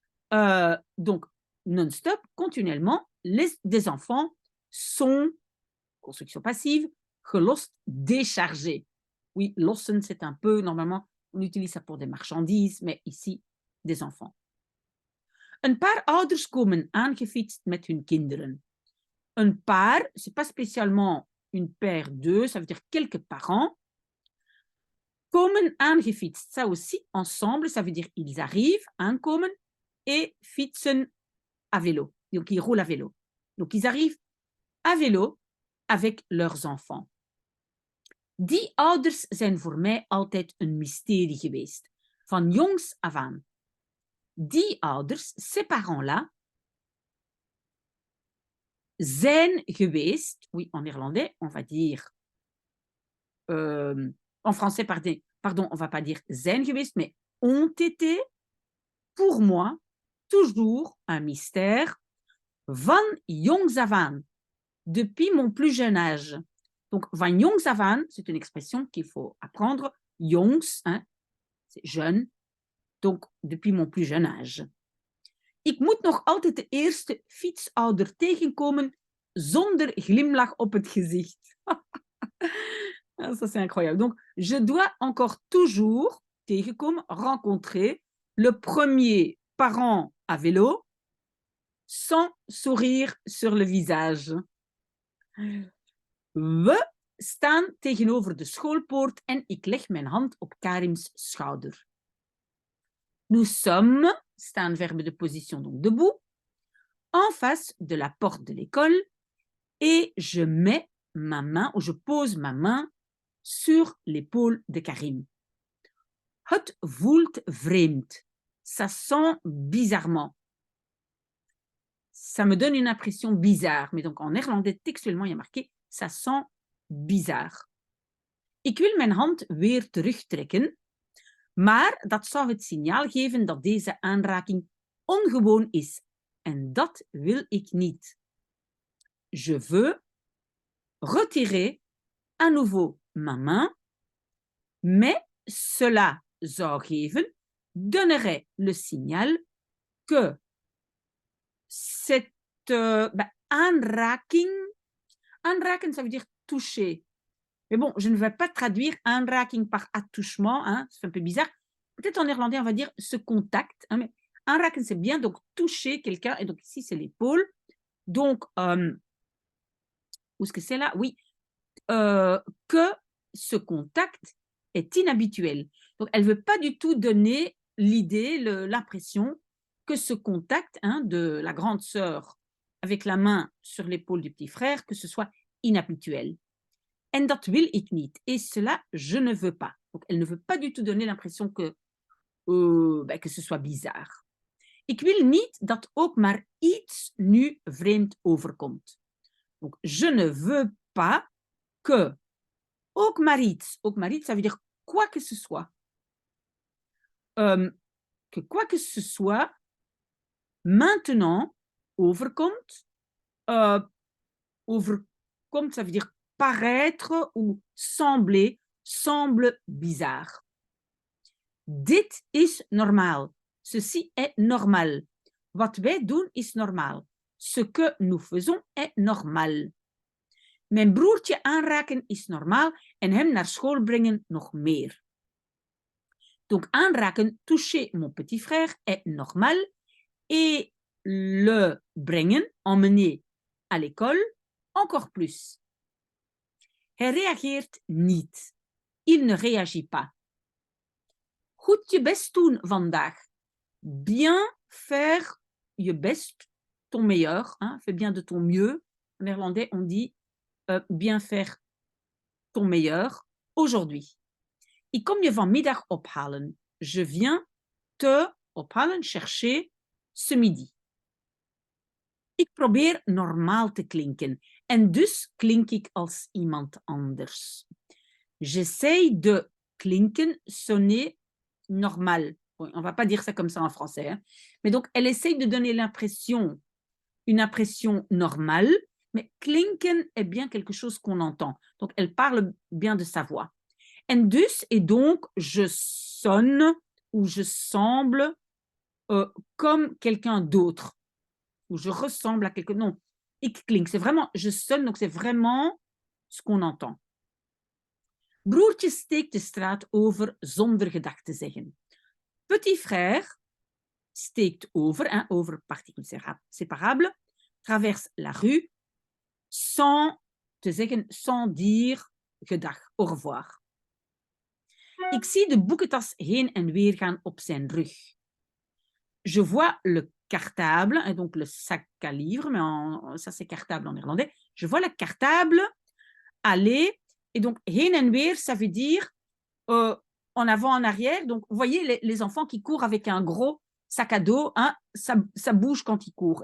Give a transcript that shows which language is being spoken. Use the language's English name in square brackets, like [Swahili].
[French] Donc, non-stop, continuellement, des enfants sont, construction passive, gelost, déchargés. Oui, lossen, c'est un peu, normalement, on utilise ça pour des marchandises, mais ici, des enfants. [Dutch] Een paar ouders komen aangefietst met hun kinderen. Een paar, [French] c'est pas spécialement une paire d'eux, ça veut dire quelques parents. [Dutch] Komen aangefietst, [French] ça aussi, ensemble, ça veut dire ils arrivent, aankomen, et fietsen à vélo. Donc, ils roulent à vélo. Donc, ils arrivent à vélo avec leurs enfants. [Dutch] Die ouders zijn voor mij altijd een mysterie geweest. Van jongs af aan. Die ouders, [French] ces parents-là, [Dutch] zijn geweest, [French] oui, en néerlandais, on va dire, en français, pardon, on va pas dire zijn geweest, mais ont été, pour moi, toujours un mystère, [Dutch] van jongs af aan, [French] depuis mon plus jeune âge. Donc, [Dutch] van jongs af aan, [French] c'est une expression qu'il faut apprendre. Jongs, hein, c'est jeune. Donc, depuis mon plus jeune âge. [Dutch] Ik moet nog altijd de eerste fietsouder tegenkomen zonder glimlach op het gezicht. [French] Ça, c'est incroyable. Donc, je dois encore toujours tegenkomen, rencontrer le premier parent à vélo sans sourire sur le visage. [Dutch] We staan tegenover de schoolpoort en ik leg mijn hand op Karim's schouder. [French] Nous sommes, c'est un verbe de position, donc debout, en face de la porte de l'école et je mets ma main, ou je pose ma main sur l'épaule de Karim. [Dutch] Het voelt vreemd. [French] Ça sent bizarrement. Ça me donne une impression bizarre. Mais donc en néerlandais, textuellement, il y a marqué ça sent bizarre. [Dutch] Ik wil mijn hand weer terugtrekken, maar dat zou het signaal geven dat deze aanraking ongewoon is. En dat wil ik niet. [French] Je veux retirer à nouveau ma main, mais cela [Dutch] zou geven, [French] donnerait le signal que cette aanraking, aanraken, ça veut dire toucher. Mais bon, je ne vais pas traduire aanraking par attouchement, hein, c'est un peu bizarre. Peut-être en néerlandais, on va dire ce contact. Hein, mais aanraken, c'est bien, donc toucher quelqu'un. Et donc ici, c'est l'épaule. Donc, où est-ce que c'est là? Oui, que ce contact est inhabituel. Donc, elle ne veut pas du tout donner l'idée, l'impression que ce contact, hein, de la grande sœur avec la main sur l'épaule du petit frère, que ce soit inhabituel. [Dutch] En dat wil ik niet. [French] Et cela, je ne veux pas. Donc, elle ne veut pas du tout donner l'impression que ce soit bizarre. [Dutch] Ik wil niet dat ook maar iets nu vreemd overkomt. [French] Donc, je ne veux pas que [Dutch] ook maar iets, [French] ça veut dire quoi que ce soit. Que quoi que ce soit maintenant overkomt. Overkomt, ça veut dire paraître ou sembler, semble bizarre. [Dutch] Dit is normaal. [French] Ceci est normal. [Dutch] Wat wij doen is normaal. [French] Ce que nous faisons est normal. [Dutch] Mijn broertje aanraken is normaal en hem naar school brengen nog meer. [French] Donc aanraken, toucher mon petit frère est normal et le brengen, emmener à l'école, encore plus. [Dutch] Hij reageert niet. [French] Il ne réagit pas. [Dutch] Goed je best doen vandaag. [French] Bien faire je best, ton meilleur. Hein? Fais bien de ton mieux. En néerlandais, on dit bien faire ton meilleur aujourd'hui. [Dutch] Ik kom je vanmiddag ophalen. [French] Je viens te ophalen, chercher, ce midi. [Dutch] Ik probeer normaal te klinken. En dus klink ik als iemand anders. [French] J'essaye de klinken, sonner normal. Bon, on va pas dire ça comme ça en français. Hein. Mais donc, elle essaye de donner une impression normale, mais klinken est bien quelque chose qu'on entend. Donc, elle parle bien de sa voix. [Dutch] En dus, [French] et donc, je sonne ou je semble comme quelqu'un d'autre. Ou je ressemble à quelqu'un. Non, [Dutch] ik klink. [French] C'est vraiment, je sonne, donc c'est vraiment ce qu'on entend. [Dutch] Broertje steekt de straat over zonder gedag te zeggen. [French] Petit frère [Dutch] steekt over, [French] hein, over particule séparable, traverse la rue sans [Dutch] te zeggen, [French] sans dire gedag, au revoir. Ik zie de boekentas heen en weer gaan op zijn rug. Je vois le cartable, et donc le sac à livres, mais ça c'est cartable en néerlandais. Je vois le cartable aller, et donc [Dutch] heen en weer, [French] ça veut dire en avant, en arrière. Donc, vous voyez les enfants qui courent avec un gros sac à dos, hein, ça bouge quand ils courent.